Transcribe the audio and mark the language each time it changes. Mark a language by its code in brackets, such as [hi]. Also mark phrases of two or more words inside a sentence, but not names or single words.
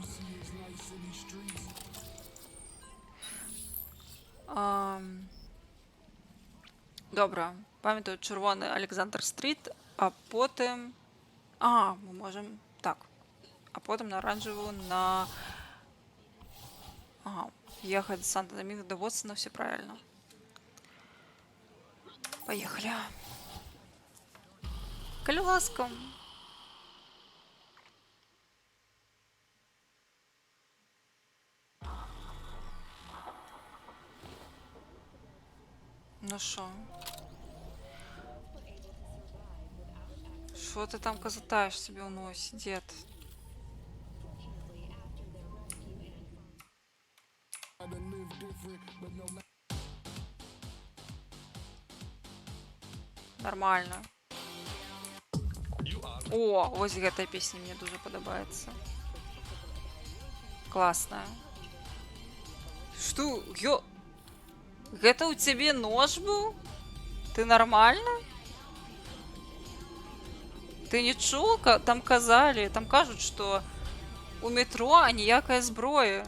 [be] Добра, памятаю чырвоны Александр-стрит, а потым... мы можам... Так. А потым на аранжавую на... ехаць з Санта-Домінго да Вотсона, [ru] все правильно. Поехали. [be] Калі ласка. [uk] Ну шо? Що ти там казатаєш собі у носі, дід? Нормально. [be] О, ось гэтая песня мне [uk] дуже подобається. [be] Класная. Что? Гэта у цябе нож быў? Ты нормально? Ты не чуў? Там казалі, там кажуць, што у метро аніякая зброя.